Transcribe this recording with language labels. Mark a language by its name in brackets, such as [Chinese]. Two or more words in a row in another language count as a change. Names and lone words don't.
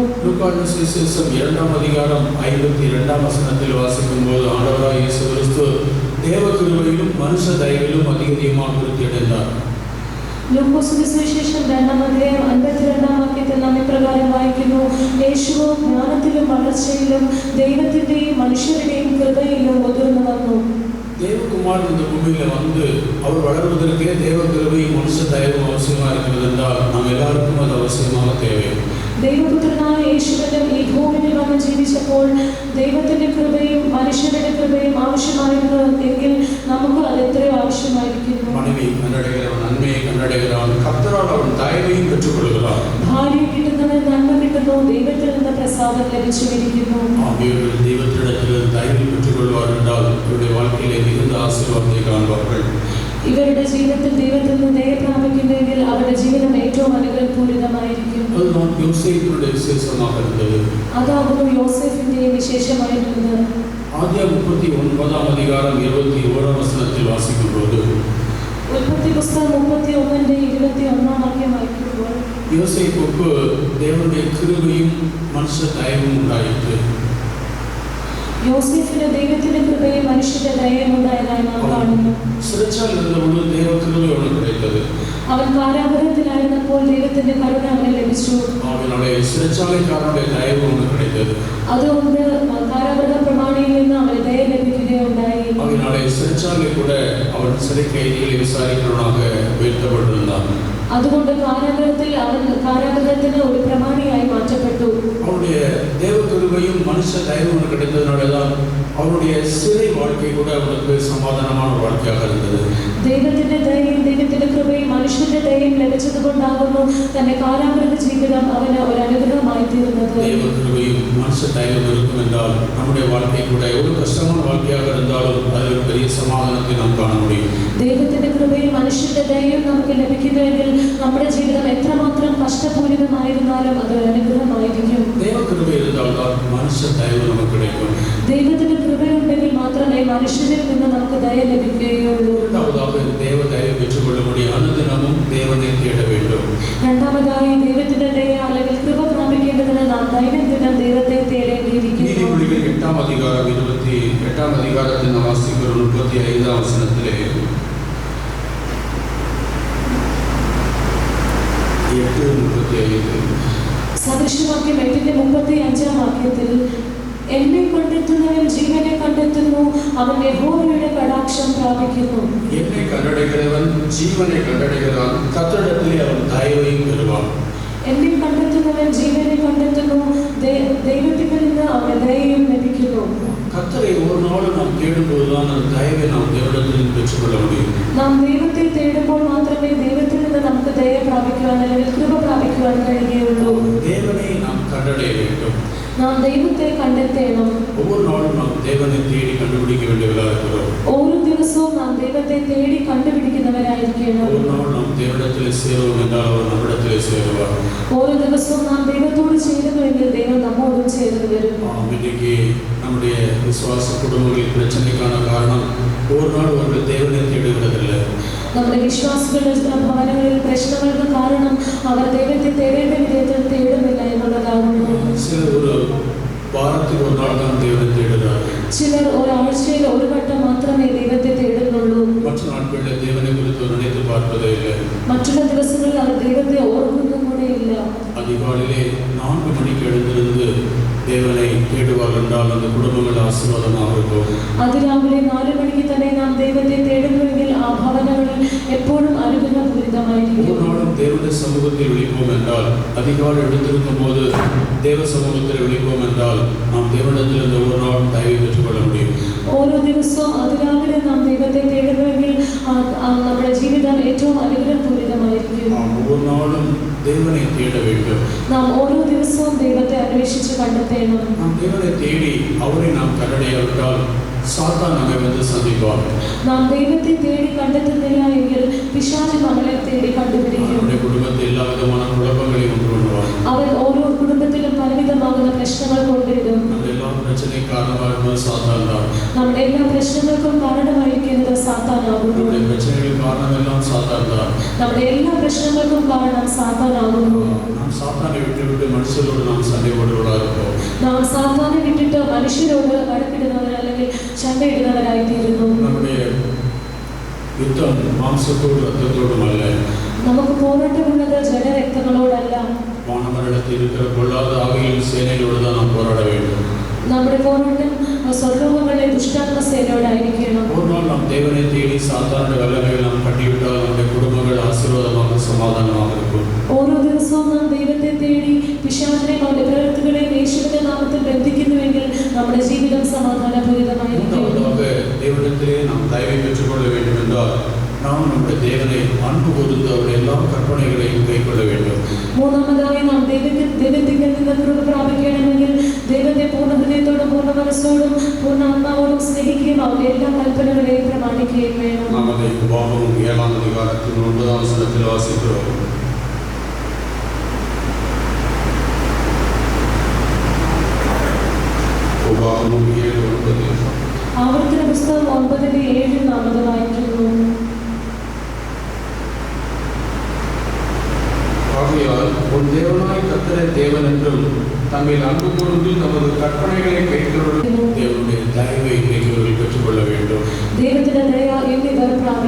[Tamil] லூக்கான சுவிசேஷம் 2-ாம் அதிகாரம் 52-ாம் வசனத்தில் வாசிக்கும்போது ஆண்டவராய் இயேசு கிறிஸ்து தேவ கிருபையிலும் மனுஷ தயவிலும் அதிகமாக விருத்தி அடைந்தார். [Malayalam] ലൂക്കോസിന്റെ സുവിശേഷം 2-ാം അധ്യായം 52-ാം വാക്യത്തിൽ നാം ഇപ്രകാരം വായിക്കുന്നു, യേശു ജ്ഞാനത്തിലും വളർച്ചയിലും ദൈവത്തിന്റെയും മനുഷ്യരുടെയും കൃപയിലും മുതിർന്നു വന്നു. [Tamil] தேவகுமாரன் இந்த பூமியில் வந்து அவர் வளர்வதற்கே தேவ கிருபையும் மனுஷ தயவும் அவசியமாக இருக்கிறது என்றால் நாம் எல்லாருக்கும் அது அவசியமாக தேவை. [Malayalam] ദൈവപുത്രനായ യേശുവിനും ഈ ഭൂമിയിൽ വന്ന് ജീവിച്ചപ്പോൾ ദൈവത്തിന്റെ കൃപയും മനുഷ്യരുടെ കൃപയും ആവശ്യമായിരുന്നു എങ്കിൽ നമുക്ക് അത് എത്രയോ ആവശ്യമായിരിക്കുന്നു. [Tamil] மனைவி கண்டடைகிறவன் நன்மையை கண்டடைகிறான், கர்த்தரால் அவன் தயவையும் பெற்றுக்கொள்கிறான். [Malayalam] ഭാര്യ കിട്ടുന്നവൻ നന്മ കിട്ടുന്നു, ദൈവത്തിൽ നിന്ന് പ്രസാദം ലഭിച്ചുകൊണ്ടിരിക്കുന്നു. [Tamil] ஆகியோர்கள் தெய்வத்திடத்தில் தயவை பெற்றுக்கொள்வார் என்றால் இவருடைய வாழ்க்கையிலே மிகுந்த ஆசீர்வாதத்தை காண்பார்கள். [Malayalam] ഇവരുടെ ജീവിതത്തിൽ ദൈവത്തിൽ നിന്ന് ദയ പ്രാപിക്കുന്നെങ്കിൽ അവരുടെ ജീവിതം ഏറ്റവും അനുഗ്രഹപൂരിതമായിരിക്കും. [Tamil] அதுதான் யோசேப்பினுடைய விசேஷமாக இருந்தது. [Malayalam] അതാകുന്നു യോസേഫിന്റെയും വിശേഷമായിരുന്നത്. [Tamil] ஆதியாகமம் 39-ாம் அதிகாரம் 21-ாம் வசனத்தில் வாசிக்கும்போது [Malayalam] ഉൽപ്പത്തി പുസ്തകം 31-ന്റെ വാക്യം വായിക്കുമ്പോൾ [Tamil] யோசேப்புக்கு தேவனுடைய கிருபையும் மனுஷ தயவும் உண்டாயிற்று. [Malayalam] യോസേഫിന് ദൈവത്തിന്റെ കൃപയും മനുഷ്യന്റെ ദയയും ഉണ്ടായതായി നാം കാണുന്നു. [Tamil] சிறைச்சாலை இருந்தபோது தேவ கிருபை அவனுக்கு கிடைத்தது. [Malayalam] അവൻ കാരാഗൃഹത്തിലായിരുന്നപ്പോൾ ദൈവത്തിന്റെ കരുണ അവന് ലഭിച്ചു. [Tamil] அவனுடைய சிறைச்சாலைக்காரனுடைய தயவு அவனுக்கு கிடைத்தது. [Malayalam] അതുകൊണ്ട് കാരാഗൃഹ പ്രമാണിയിൽ നിന്ന് അവന് ദയ ലഭിക്കുകയുണ്ടായി. [Tamil] அவனுடைய சிறைச்சாலை கூட அவன் சிறை கைதிகளை விசாரிக்கிறவனாக உயர்த்தப்பட்டிருந்தான். [Malayalam] അതുകൊണ്ട് കാരാഗൃഹത്തിൽ അവൻ കാരാഗൃഹത്തിന് ഒരു പ്രമാണിയായി മാറ്റപ്പെട്ടു. [Tamil] அவனுடைய தேவ கிருபையும் மனுஷ தயவும் கிடைத்ததுனாலதான் அவனுடைய சிறை வாழ்க்கை கூட அவனுக்கு சமாதானமான வாழ்க்கையாக இருந்தது. [Malayalam] ദൈവത്തിന്റെ ദയയും ദൈവത്തിന്റെ കൃപയും മനുഷ്യന്റെ ദയയും ലഭിച്ചതുകൊണ്ടാകുന്നു തന്റെ കാരാഗൃഹ ജീവിതം അവന് ഒരു അനുഗ്രഹമായി തീർന്നത്. [Tamil] தேவ கிருபையும் மனுஷ தயவும் இருக்கும் என்றால் நம்முடைய வாழ்க்கை கூட எவ்வளவு கஷ்டமான வாழ்க்கையாக இருந்தாலும் அதில் ஒரு பெரிய சமாதானத்தை நாம் காண முடியும். [Malayalam] ദൈവത്തിന്റെ കൃപയും മനുഷ്യന്റെ ദയയും നമുക്ക് ലഭിക്കുന്നുവെങ്കിൽ നമ്മുടെ ജീവിതം എത്രമാത്രം കഷ്ടപൂരിതമായിരുന്നാലും അതൊരു അനുഗ്രഹമായിരിക്കും. [Tamil] தேவ கிருபை இருந்தால்தான் மனுஷ தயவு நமக்கு கிடைக்கும். [Malayalam] ദൈവത്തിന്റെ കൃപയുണ്ടെങ്കിൽ മാത്രമേ മനുഷ്യരിൽ നിന്ന് നമുക്ക് ദയ ലഭിക്കുകയുള്ളൂ. [Tamil] இரண்டாவதாக தேவ தயவு பெற்றுக்கொள்ளும்படி அனுதினமும் தேவனை தேட வேண்டும். [Malayalam] രണ്ടാമതായി ദൈവത്തിന്റെ ദയ അല്ലെങ്കിൽ കൃപ പ്രാപിക്കേണ്ടതിന് നാം ദൈനംദിനം ദൈവത്തെ തേടേണ്ടിയിരിക്കുന്നു. [Tamil] நீதிமொழிகள் 8ஆம் அதிகாரம் 28ஆம் அதிகாரத்தில் நாம் வாசிக்கிறோம் 35ஆம் வசனத்திலே 8:35 [Malayalam] സദൃശവാക്യം 8:35 വാക്യത്തിൽ എന്നെ കണ്ടെത്തുന്നവൻ ജീവനെ കണ്ടെത്തുന്നു, അവൻ യഹോവയുടെ കടാക്ഷം പ്രാപിക്കുന്നു. [Tamil] என்னை கண்டடைகிறவன் ஜீவனை கண்டடைகிறான், கர்த்தரிடத்திலே அவன் தயவையும் பெறுவான். [Malayalam] എന്നെ കണ്ടെത്തുന്നവൻ ജീവനെ കണ്ടെത്തുന്നു, ദൈവത്തിൽ നിന്ന് അവന് ദയയും ലഭിക്കുന്നു. [Tamil] கர்த்தரை ஒரு நாள் நாம் தேடும்போதுதான் அந்த தயவை நாம் தேவனிடத்தில் பெற்றுக்கொள்ள முடியும். [Malayalam] നാം ദൈവത്തെ തേടുമ്പോൾ മാത്രമേ ദൈവത്തിൽ നിന്ന് നമുക്ക് ദയ പ്രാപിക്കുവാൻ അല്ലെങ്കിൽ കൃപ പ്രാപിക്കുവാൻ കഴിയുകയുള്ളൂ. [Tamil] தேவனை நாம் கண்டடைய வேண்டும். [Malayalam] നാം ദൈവത്തെ കണ്ടെത്തണം. [Tamil] ஒவ்வொரு நாளும் நாம் தேவனை தேடி கண்டுபிடிக்க வேண்டியவர்களாக இருக்கிறோம். [Malayalam] ഓരോ ദിവസവും നാം ദൈവത്തെ തേടി കണ്ടുപിടിക്കുന്നവരായിരിക്കണം. [Tamil] ஒரு நாள் நாம் தேவனிடத்திலே சேருவோம் என்றால் அவர் நம்மிடத்திலே சேருவார். [Malayalam] ഓരോ ദിവസവും നാം ദൈവത്തോട് ചേരുന്നുവെങ്കിൽ ദൈവം നമ്മോടും ചേർന്ന് വരും. [Tamil] இன்னைக்கு நம்முடைய விசுவாச குடும்பங்களில் பிரச்சனைக்கான காரணம் ஒரு நாள் அவர்கள் தேவனை தேடுகிறதில்லை. [Malayalam] നമ്മുടെ വിശ്വാസികളുടെ ഭവനങ്ങളിൽ പ്രശ്നങ്ങൾക്ക് കാരണം അവർ ദൈവത്തെ തേടേണ്ട വിധത്തിൽ തേടുന്നില്ല എന്നുള്ളതാകുന്നു. [Tamil] சிலர் ஒரு வாரத்தில் ஒரு நாள் தான் தேவனை தேடுகிறார்கள். [Malayalam] ചിലർ ഒരാഴ്ചയിൽ ഒരു വട്ടം മാത്രമേ ദൈവത്തെ തേടുന്നുള്ളൂ. [Tamil] மற்ற நாட்களில் தேவனை குறித்து நினைத்து பார்ப்பதே இல்லை. [Malayalam] മറ്റുള്ള ദിവസങ്ങളിൽ അവർ ദൈവത്തെ ഓർക്കുന്നതും കൂടെ ഇല്ല. [Tamil] அதிகாலையிலே 4 மணிக்கு எழுந்திருந்து தேவனை தேடுவார்கள் என்றால் அந்த குடும்பங்கள் ஆசீர்வாதமாக இருக்கும். [Malayalam] അതിരാവിലെ 4 മണിക്ക് തന്നെ നാം ദൈവത്തെ തേടുന്നുവെങ്കിൽ ആ ഭവനങ്ങളിൽ എപ്പോഴും അനുഗ്രഹപൂരിതമായിരിക്കും. [Tamil] ஒரு நாளும் தேவனுடைய சமூகத்தில் விழிப்போம் என்றால், அதிகாலை எழுந்திருக்கும் போது தேவ சமூகத்தில் விழிப்போம் என்றால் நாம் தேவனிடத்திலிருந்து ஒரு நாள் தயவை பெற்றுக்கொள்ள முடியும். [Malayalam] ഓരോ ദിവസവും അതിരാവിലെ നാം ദൈവത്തെ തേടുന്നുവെങ്കിൽ നമ്മുടെ ജീവിതം ഏറ്റവും അനുഗ്രഹപൂരിതമായിരിക്കും. [Tamil] ஒவ்வொரு நாளும் தேவனை தேட வேண்டும். [Malayalam] നാം ഓരോ ദിവസവും ദൈവത്തെ അന്വേഷിച്ച് കണ്ടെത്തണം. [Tamil] நாம் தேவனை தேடி அவரை நாம் கண்டடையாவிட்டால் சாத்தான் நம்மை வந்து சந்திப்பார். [Malayalam] നാം ദൈവത്തെ തേടി കണ്ടെത്തുന്നില്ല എങ്കിൽ പിശാച് നമ്മളെ തേടി കണ്ടുപിടിക്കും. [Tamil] நம்முடைய குடும்பத்தில் எல்லா விதமான குழப்பங்களையும் உண்டு பண்ணுவார். [Malayalam] അവൻ ഓരോ കുടുംബത്തിലും പലവിധമാകുന്ന പ്രശ്നങ്ങൾ കൊണ്ടിടും. [Tamil] நம்ம எல்லா பிரச்சனை காரணமாக இருப்பது சாத்தான் தான். [Malayalam] നമ്മുടെ എല്ലാ പ്രശ്നങ്ങൾക്കും കാരണമായിരിക്കുന്നത് സാത്താനാകുന്നു. [Tamil] நம்முடைய பிரச்சனைகள் காரணம் எல்லாம் சாத்தான் தான். [Malayalam] നമ്മുടെ എല്ലാ പ്രശ്നങ്ങൾക്കും കാരണം സാത്താനാകുന്നു. [Tamil] நாம் சாத்தானை விட்டு மனுஷரோடு நாம் சண்டை போடுவதாக இருப்போம். [Malayalam] നാം സാത്താനെ വിട്ടിട്ട് മനുഷ്യരോട് വഴക്കിടുന്നവർ അല്ലെങ്കിൽ ചണ്ടയിടുന്നവരായി തീരുന്നു. [Tamil] நம்முடைய யுத்தம் மாംசத்தோடு ரத்தத்தோடும் அல்ல. [Malayalam] നമുക്ക് പോരാട്ടമുള്ളത് ജഡരക്തങ്ങളോടല്ല. [Tamil] வானமண்டலத்தில் இருக்கிற பொல்லாத ஆவியின் சேனைகளோடு தான் நாம் போராட வேண்டும். [Malayalam] നമ്മുടെ പോരാട്ടം സ്വർലോകങ്ങളിലെ ദുഷ്ടാത്മ സേനയോടായിരിക്കണം. [Tamil] ஒரு நாள் நாம் தேவனை தேடி சாத்தானுடைய வல்லமையை நாம் கட்டிவிட்டால் நம்முடைய குடும்பங்கள் ஆசீர்வாதமாக சமாதானமாக இருக்கும். [Malayalam] ഓരോ ദിവസവും നാം ദൈവത്തെ തേടി പിശാചിനെയും അവന്റെ പ്രവൃത്തികളെയും യേശുവിന്റെ നാമത്തിൽ ബന്ധിക്കുന്നുവെങ്കിൽ നമ്മുടെ ജീവിതം സമാധാനപൂരിതമായിരിക്കും. [Tamil] மூன்றாவதாக தேவனிடத்திலே நாம் தயவை பெற்றுக்கொள்ள வேண்டும் என்றால் நாம் நம்முடைய தேவனை அன்பு கூர்ந்து அவருடைய எல்லா கற்பனைகளையும் கைக்கொள்ள வேண்டும். [Malayalam] മൂന്നാമതായി നാം ദൈവത്തിൽ നിന്ന് കൃപ പ്രാപിക്കണമെങ്കിൽ ദൈവത്തെ പൂർണ്ണ ഹൃദയത്തോടും പൂർണ്ണ മനസ്സോടും പൂർണ്ണ ആത്മാവോടും സ്നേഹിക്കുകയും അവരുടെ എല്ലാ കൽപ്പനകളെയും പ്രമാണിക്കുകയും വേണം. [Tamil] நாம் அதை உபாகமம் 7ஆம் அதிகாரத்தின் 9ஆம் வசனத்தில் வாசிக்கிறோம். உபாகமம் 7:9. [Malayalam] ആവർത്തന പുസ്തകം 9:7 നാം അത് വായിക്കുന്നു. [Tamil] ஆகையால் உன் தேவனாய் கர்த்தரே தேவன் என்றும் தம்மில் அன்பு கூர்ந்து நமது கற்பனைகளை கைக்கொள்ளும் தேவனுடைய தயவை இன்றைக்கு பெற்றுக்கொள்ள வேண்டும். [Malayalam] ദൈവത്തിന്റെ ദയ എന്നിവർ